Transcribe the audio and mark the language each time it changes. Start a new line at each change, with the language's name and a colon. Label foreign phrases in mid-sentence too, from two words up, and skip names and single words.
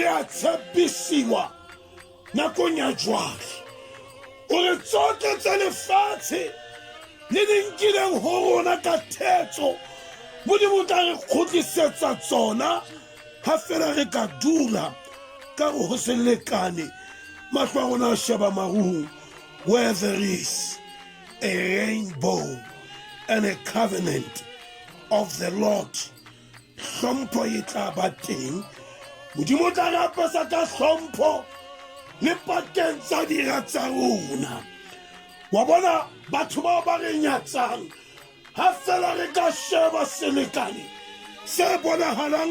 Southern Sotho: a tshepisiwa nakong ya jwale hore tsohle tsa lefatshe le di nkileng ho rona ka thetso modimo tla re kgutlisetsa tsona ha fela re ka dula ka ho selekane mahlo a rona a sheba marung
English: where there is a rainbow and a covenant of the Lord.
Southern Sotho: Hlompho e tla ba teng modimo tla re apesa ka hlompho le pakeng tsa dira tsa rona wa bona batho bao ba re nyatsang ha fela re ka sheba selekane se bonahalang